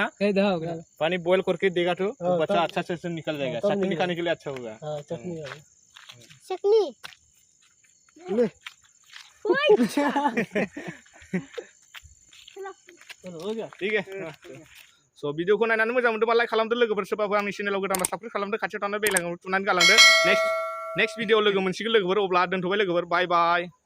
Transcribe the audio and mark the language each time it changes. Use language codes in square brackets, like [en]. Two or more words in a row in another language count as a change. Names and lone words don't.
[hi] हाँ पानी बॉईल करके देगा तो हाँ, बच्चा तब- अच्छा से निकल जाएगा तब चटनी निकल- खाने के लिए अच्छा होगा चटनी चटनी ले [brx] हो गया ठीक है सो भिडिअखौ नायनानै मोजां मोनदोंबा लाइक खालामदो लोगोफोर सोरबाफोर आंनि चेनेलाव गोदानबा साबस्क्राइब खालामदो खाथियाव थानाय [en] bell icon [brx] थुनानै गालांदो [en] next video [brx] लोगो मोनसिगोन लोगोफोर अब्ला दोनथ'बाय लोगोफोर [en] bye bye